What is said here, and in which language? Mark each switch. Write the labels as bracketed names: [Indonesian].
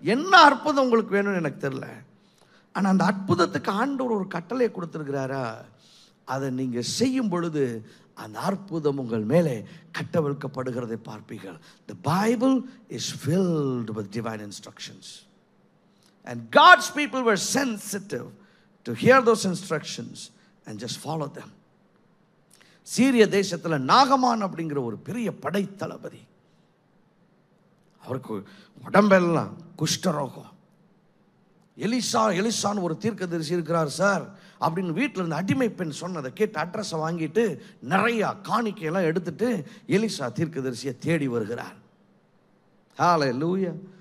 [Tamil] என்ன அற்புதம் உங்களுக்கு வேணும்னு எனக்கு தெரியல. ஆனால் அந்த அற்புதத்துக்கு ஆண்டவர் ஒரு கட்டளையை கொடுத்துருக்கிறாரா, அதை நீங்கள் செய்யும் பொழுது அந்த அற்புதம் உங்கள் மேலே கட்டவிழ்க்கப்படுகிறதை பார்ப்பீர்கள். [English] The Bible is filled with divine instructions. And God's people were sensitive to hear those instructions and just follow them. [Tamil] சீரிய தேசத்தில் நாகமான் அப்படிங்கிற ஒரு பெரிய படை தளபதி, அவருக்கு உடம்பெல்லாம் குஷ்டரோகம். எலிசான்னு ஒரு தீர்க்கதரிசி இருக்கிறார் சார் அப்படின்னு வீட்டில் இருந்த அடிமை பெண் சொன்னதை கேட்டு அட்ரஸை வாங்கிட்டு நிறையா காணிக்கையெல்லாம் எடுத்துட்டு எலிசா தீர்க்கதரிசியை தேடி வருகிறார். ஹல்லேலூயா.